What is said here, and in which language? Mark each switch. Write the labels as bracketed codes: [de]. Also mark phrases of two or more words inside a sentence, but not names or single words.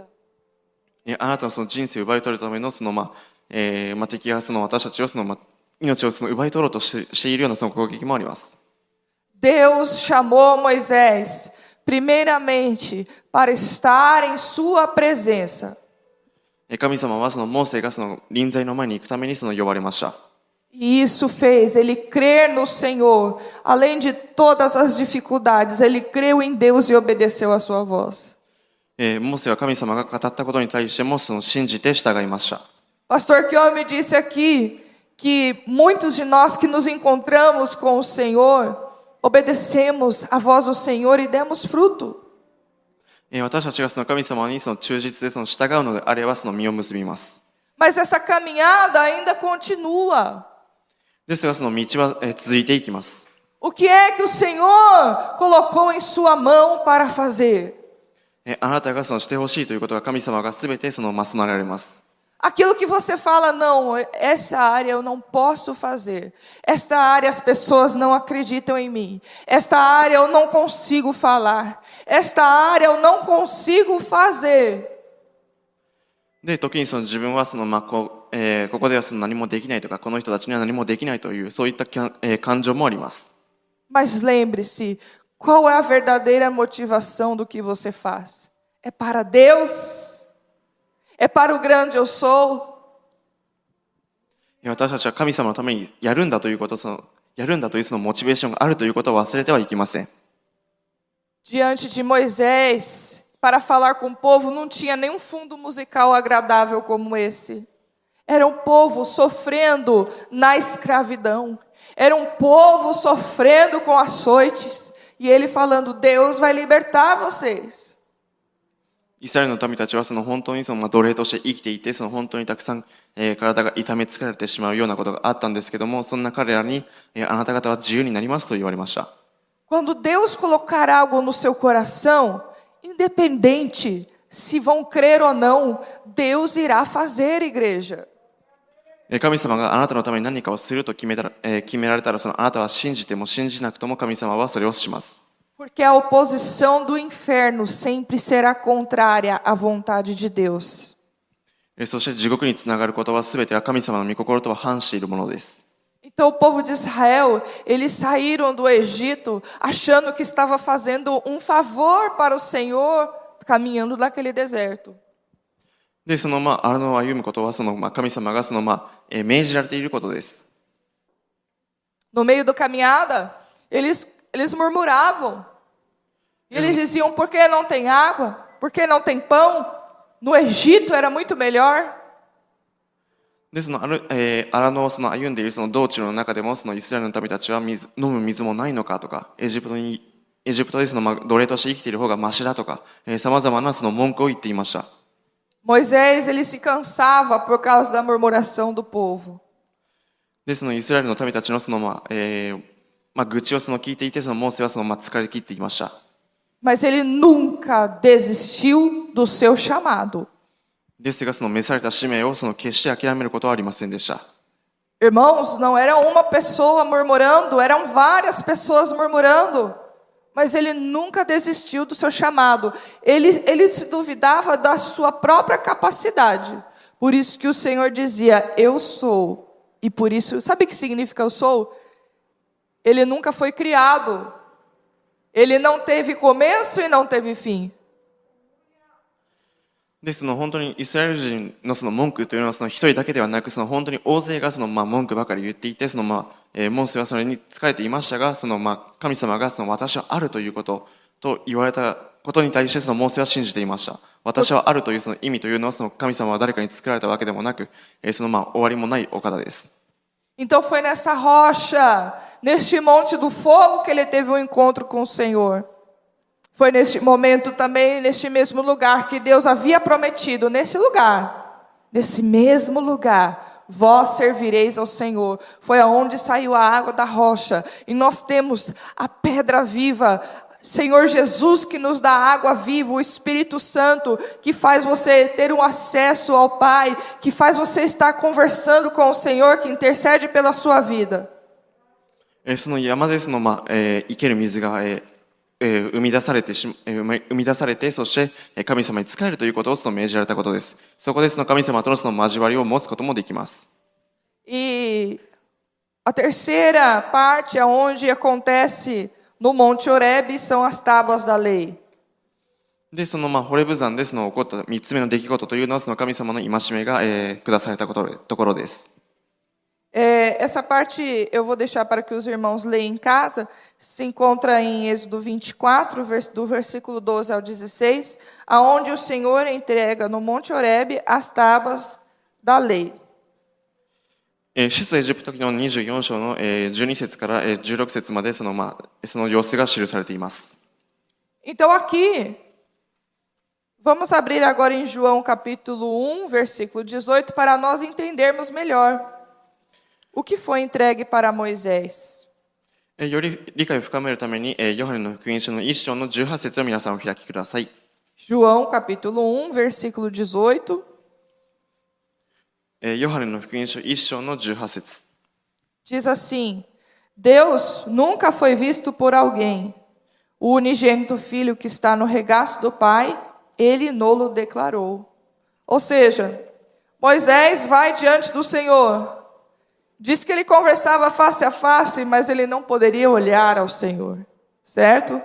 [ja] あなたのその人生を奪い取るためのその敵がその私たちをその命をその奪い取ろうとしているようなその攻撃もあります。 [pt] Deus chamou Moisés primeiramente para estar em sua presença. [ja] 神様はそのモーセがその臨在の前に行くためにその呼ばれました。 [pt] E isso fez ele crer no Senhor, além de todas as dificuldades, ele creu em Deus e obedeceu a sua voz. [ja] モーセは神様が語ったことに対してもその信じて従いました。 [pt] Pastor Kyo me disse aqui que muitos de nós que nos encontramos com o Senhor, obedecemos a voz do Senhor e demos fruto. [ja] 私たちがその神様にその忠実でその従うのであればその実を結びます。 [pt] Mas essa caminhada ainda continua. [ja] ですがその道は続いていきます。 [pt] O que é que o Senhor colocou em sua mão para fazer? [ja] あなたがそのしてほしいということが神様がすべてその備えられます。 [pt] Aquilo que você fala, não, essa área eu não posso fazer. Esta área as pessoas não acreditam em mim. Esta área eu não consigo falar. Esta área eu não consigo fazer. [ja] で、時にその自分はそのここではその何もできないとか、この人たちには何もできないというそういった感情もあります。 [pt] Mas lembre-se, qual é a verdadeira motivação do que você faz? É para Deus? É para o grande eu sou? [ja] 私たちは神様のためにやるんだということ、やるんだというそのモチベーションがあるということを忘れてはいけません。 [pt] Diante de Moisés, para falar com o povo, não tinha nenhum fundo musical agradável como esse. Era um povo sofrendo na escravidão. Era um povo sofrendo com açoites. E ele falando, Deus vai libertar vocês. [ja] イスラエルの民たちはその本当にその奴隷として生きていて、その本当にたくさん、体が痛めつけられてしまうようなことがあったんですけども、そんな彼らに、あなた方は自由になりますと言われました。 [pt] Quando Deus colocar algo no seu coração, independente se vão crer ou não, Deus irá fazer, igreja. [ja] 神様があなたのために何かをすると決められたら、そのあなたは信じても信じなくとも神様はそれをします。 [pt] Porque a oposição do inferno sempre será contrária à vontade de Deus. [ja] そして地獄につながることはすべては神様の御心とは反しているものです。 [pt] Então o povo de Israel, eles saíram do Egito achando que estava fazendo um favor para o Senhor, caminhando naquele deserto. [ja] で、その荒野を歩むことは神様が命じられていることです。 [pt] No meio da caminhada, eles murmuravam. E eles diziam, por que não tem água? Por que não tem pão? No Egito era muito melhor. [ja] で、荒野を歩んでいる道中の中でも、イスラエルの民たちは飲む水もないのかとか、エジプトで奴隷として生きている方がマシだとか、様々な文句を言っていました。 [pt] Moisés, ele se cansava por causa da murmuração do povo. [ja] で、イスラエルの民たちの愚痴を聞いていて、モーセは疲れ切っていました。 [pt] Mas ele nunca desistiu do seu chamado. [ja] ですが、召された使命を決して諦めることはありませんでした。 [pt] Irmãos, não era uma pessoa murmurando, eram várias pessoas murmurando. Mas ele nunca desistiu do seu chamado. Ele se duvidava da sua própria capacidade. Por isso que o Senhor dizia, eu sou. E por isso, sabe o que significa eu sou? Ele nunca foi criado. Ele não teve começo e não teve fim. [ja] で、本当にイスラエル人の文句というのは一人だけではなく、本当に大勢が文句ばかり言っていて、モーセはそれに疲れていましたが、神様が私はあるということと言われたことに対してモーセは信じていました。私はあるという意味というのは神様は誰かに作られたわけでもなく、終わりもないお方です。 [pt] Então foi nessa rocha, neste monte do fogo que ele teve um encontro com o Senhor. Foi neste momento também, neste mesmo lugar que Deus havia prometido, nesse mesmo lugar, vós servireis ao Senhor. Foi aonde saiu a água da rocha. E nós temos a pedra viva, Senhor Jesus, que nos dá água viva, o Espírito Santo, que faz você ter um acesso ao Pai, que faz você estar conversando com o Senhor, que intercede pela sua vida. [ja] その山で生ける水が生み出されて、そして神様に仕えるということを命じられたことです。そこで神様との交わりを持つこともできます。 [pt] E a terceira parte, aonde acontece no Monte Horebe, são as tábuas da lei. [ja] で、ホレブ山で起こった3つ目の出来事というのは神様の戒めが下されたところです。 [pt] Essa parte eu vou deixar para que os irmãos leiam em casa. Se encontra em Êxodo 24, do versículo 12 ao 16, aonde o Senhor entrega no Monte Horebe as tábuas da lei. [ja] 出エジプト記の24章の12節から16節までその様子が記されています。 [pt] Então aqui, vamos abrir agora em João capítulo 1, versículo 18, para nós entendermos melhor o que foi entregue para Moisés. [ja] より理解を深めるために、ヨハネの福音書の1章の18節を皆さんお開きください。 [pt] João capítulo 1, versículo 18. [ja] ヨハネの福音書1章の18節。 [pt] Diz assim: Deus nunca foi visto por alguém. O unigênito filho que está no regaço do Pai, ele nolo declarou. Ou seja, Moisés vai diante do Senhor. Diz que ele conversava face a face, mas ele não poderia olhar ao Senhor, certo?